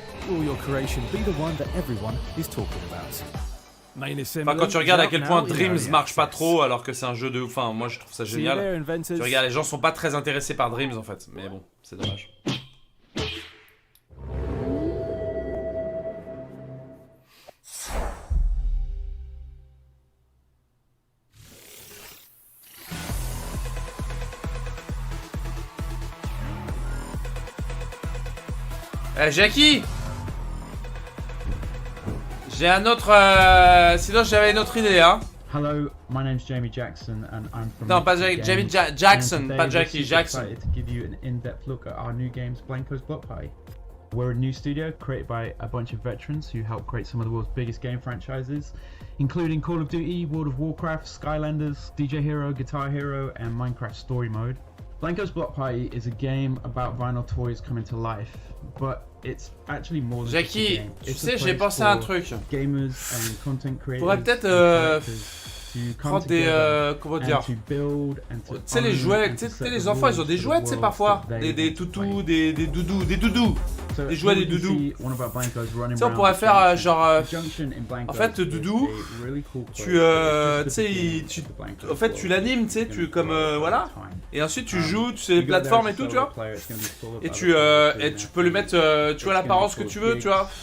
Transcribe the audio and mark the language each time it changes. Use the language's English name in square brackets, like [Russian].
[English] Will your creation be the one that everyone is talking about? [French] Enfin, quand tu regardes à quel point Dreams marche pas trop alors que c'est un jeu de... Enfin, moi je trouve ça génial. Tu regardes, les gens sont pas très intéressés par Dreams en fait. Mais bon, c'est dommage. Jackie! J'ai un autre... Sinon j'avais une autre idée, hein. [English] Hello, my name's Jamie Jackson and I'm from... [French] Non, pas Jamie Jackson, pas Jackie, Jackson. [English] To give you an in-depth look at our new games, Blanco's Block Party. We're a new studio created by a bunch of veterans who helped create some of the world's biggest game franchises, including Call of Duty, World of Warcraft, Skylanders, DJ Hero, Guitar Hero, and Minecraft Story Mode. Blanco's Block Party is a game about vinyl toys coming to life, but it's actually more than [French] Jackie, [English] just a game. [French] tu sais, j'ai pensé à un truc. [English] Gamers and content creators. [French] Pourrait peut-être prendre des comment dire, tu sais les jouets, tu sais les enfants ils ont des jouets, tu sais parfois des toutous, des doudous, des jouets des doudous. Tu sais on pourrait faire genre en fait doudou, tu sais en fait tu l'animes, tu sais tu comme voilà, et ensuite tu joues, tu sais les plateformes et tout, tu vois, et tu peux lui mettre tu vois l'apparence que tu veux, tu vois.